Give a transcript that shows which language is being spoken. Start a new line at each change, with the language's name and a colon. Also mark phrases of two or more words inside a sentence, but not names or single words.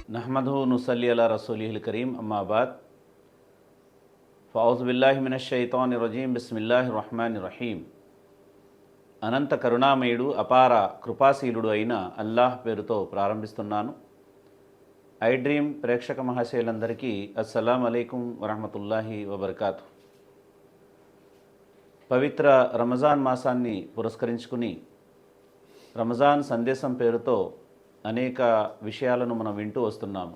Arabic: نحمده نصلي على رسوله الكريم أما بعد فأعوذ بالله من الشيطان الرجيم بسم الله الرحمن الرحيم.
Telugu: అనంత కరుణామయుడు అపార కృపాశీలుడు అయిన అల్లాహ్ పేరుతో ప్రారంభిస్తున్నాను. ఐ డ్రీమ్ ప్రేక్షక మహాశయులందరికీ
Arabic: السلام عليكم ورحمة الله وبركاته.
Telugu: పవిత్ర రమజాన్ మాసాన్ని పురస్కరించుకుని రమజాన్ సందేశం పేరుతో అనేక విషయాలను మనం వింటూ వస్తున్నాము.